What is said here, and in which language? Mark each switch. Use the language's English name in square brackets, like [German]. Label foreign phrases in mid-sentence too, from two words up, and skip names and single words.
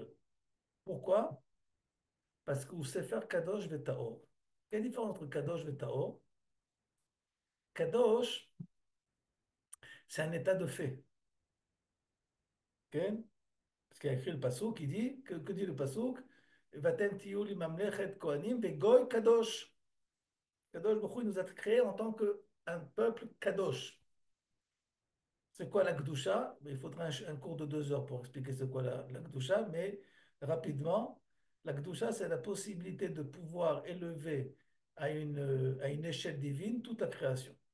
[French] Pourquoi? Parce que [Hebrew] ספר קדוש וטהור. [French] Il y a une différence entre [Hebrew] קדוש וטהור. [French] Kadosh, c'est un état de fait. Ok? Parce qu'il y a écrit le Passouk qui dit, que dit le Passouk? [Hebrew] ואתם תהיו לי ממלכת כהנים וגוי קדוש. קדוש ברוך הוא, [French] il nous a créés en tant qu'un peuple kadosh. C'est quoi la Gdusha? Il faudra un cours de 2 heures pour expliquer c'est quoi la Gdusha, mais rapidement, la Gdusha, c'est la possibilité de pouvoir élever à une échelle divine toute la création.